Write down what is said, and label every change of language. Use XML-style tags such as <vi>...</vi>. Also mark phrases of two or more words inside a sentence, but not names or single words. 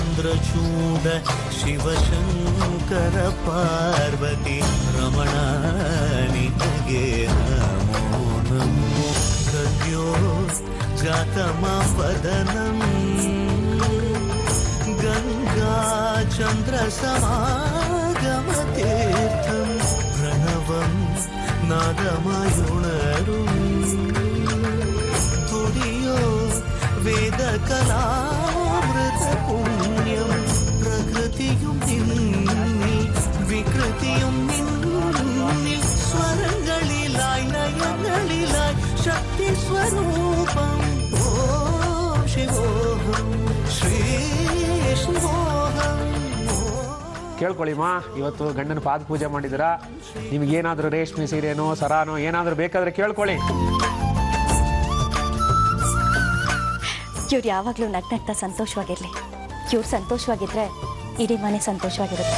<kn>ಪ್ರಚೂಡ ಶಿವಶಂಕರ ಪಾರ್ವತಿ ರಮಣ ನಿನಗೆ ನಮೋ ನಮೋ ಗದ್ಯೋ ಜಾತಮಾಪದನಂ ಗಂಗಾ ಚಂದ್ರ ಸಮಾಗಮತೀರ್ಥಂ ಪ್ರಣವಂ നാദമായുണരും</kn> <ml>തുടിയോ വേദകലാമൃത പുണ്യം പ്രകൃതിയും നിന്നിൽ വികൃതിയും നിന്നിൽ സ്വരങ്ങളിലായി നയങ്ങളിലായി ശക്തി സ്വരൂപം ഓം ശിവോഹം ശ്രീ ശിവോഹം.</ml> <kn>ಕೇಳ್ಕೊಳ್ಳಿಮ್ಮ, ಇವತ್ತು ಗಂಡನ ಪಾದ ಪೂಜೆ ಮಾಡಿದಿರಾ, ನಿಮಗೇನಾದರೂ ರೇಷ್ಮೆ ಸೀರೆನೋ ಸರಾನೋ ಏನಾದರೂ ಬೇಕಾದರೆ ಕೇಳ್ಕೊಳ್ಳಿ. ಇವ್ರು ಯಾವಾಗಲೂ ನಗ್ನಗ್ತಾ ಸಂತೋಷವಾಗಿರಲಿ. ಇವ್ರು ಸಂತೋಷವಾಗಿದ್ರೆ ಇಡೀ ಮನೆ ಸಂತೋಷವಾಗಿರುತ್ತೆ.</kn>